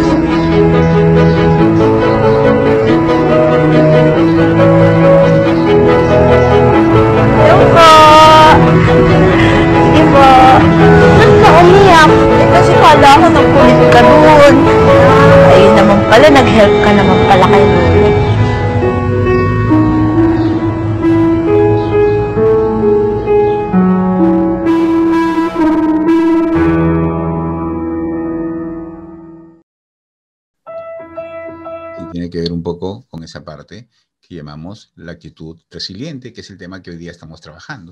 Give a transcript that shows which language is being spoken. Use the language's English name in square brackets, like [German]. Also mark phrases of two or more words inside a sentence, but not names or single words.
[Filipino] Ayun po. Sige po. Ba't ka umiyak? Kasi kala ko nagkulit ka doon. Ayun naman pala, nag-help ka naman pala kay Lolo. [Spanish] Tiene que ver un poco con esa parte que llamamos la actitud resiliente, que es el tema que hoy día estamos trabajando.